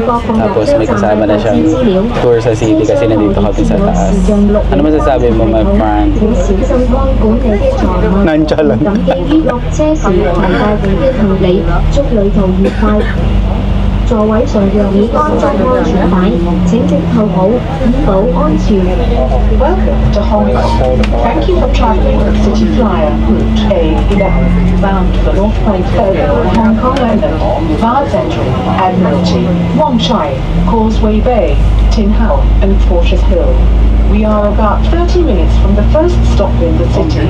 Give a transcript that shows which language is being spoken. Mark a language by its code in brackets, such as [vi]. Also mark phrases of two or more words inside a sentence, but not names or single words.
[tl] Tapos may kasama na siyang tour sa city kasi nandito kami sa taas. Ano masasabi mo, [en] my friend? [tl] Nancha lang. [yue] 座位上讓已安裝安全帶，請直扣好，以保安全。 [en] Welcome to Hong Kong. Thank you for traveling with City Flyer Route A11, bound for North Point Terminal, Hong Kong London, via Central, Admiralty, Wong Chai, Causeway Bay, Tin Hau, and Fortress Hill. We are about 30 minutes from the first stop in the city.